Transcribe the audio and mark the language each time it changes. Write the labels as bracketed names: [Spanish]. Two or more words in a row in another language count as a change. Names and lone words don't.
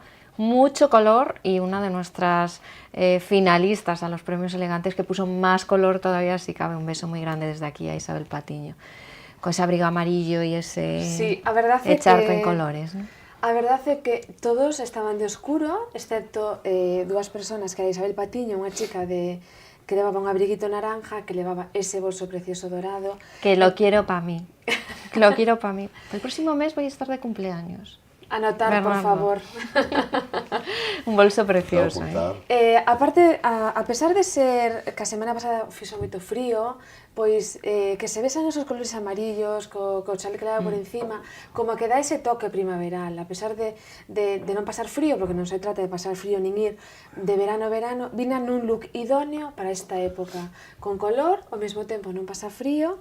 [Spanish] Mucho color y una de nuestras finalistas a los premios elegantes que puso más color todavía, si cabe. Un beso muy grande desde aquí a Isabel Patiño, con ese abrigo amarillo y ese [Galician] Sí, a verdad é [Spanish] echarpe que en colores, ¿no? [Galician] A verdade é que todos estaban de oscuro, excepto dúas persoas, que era Isabel Patiño, unha chica que levaba un abriguito naranja, que levaba ese bolso precioso dorado. [Spanish] Que lo quiero para mí, que lo quiero para mí. El próximo mes voy a estar de cumpleaños. Anotar, por Bernardo. favor. Un bolso precioso, Apuntar. [Galician] Aparte, a pesar de ser que a semana pasada fixo moito frío, pois que se besan [Spanish] esos colores amarillos [Galician] co chale que leva por encima, como que dá ese toque primaveral, a pesar de non pasar frío, porque non se trata de pasar frío nin ir de verano a verano, vina nun look idóneo para esta época, con color, ao mesmo tempo non pasa frío.